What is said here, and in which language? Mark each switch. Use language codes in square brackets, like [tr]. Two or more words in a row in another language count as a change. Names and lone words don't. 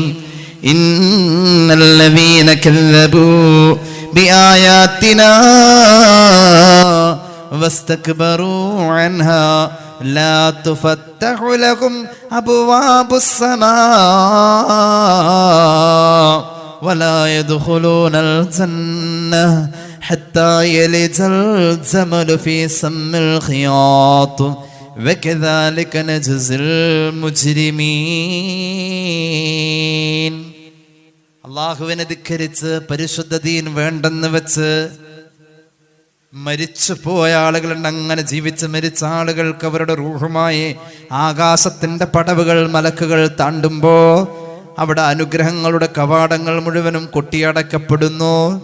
[ar] إن الذين كذبوا بآياتنا واستكبروا عنها لا تفتح لهم أبواب السماء ولا يدخلون الجنة حتى يلج الجمل في سم الخياط وكذلك نجزي المجرمين. [ml] അള്ളാഹുവിനെ ധിക്കരിച്ച് പരിശുദ്ധ ദീൻ വേണ്ടെന്ന് വെച്ച് മരിച്ചു പോയ ആളുകളുണ്ട്. അങ്ങനെ ജീവിച്ച് മരിച്ച ആളുകൾക്ക് അവരുടെ റൂഹുമായി ആകാശത്തിന്റെ പടവുകൾ മലക്കുകൾ താണ്ടുമ്പോ അവിടെ അനുഗ്രഹങ്ങളുടെ കവാടങ്ങൾ മുഴുവനും കൊട്ടിയടക്കപ്പെടുന്നു.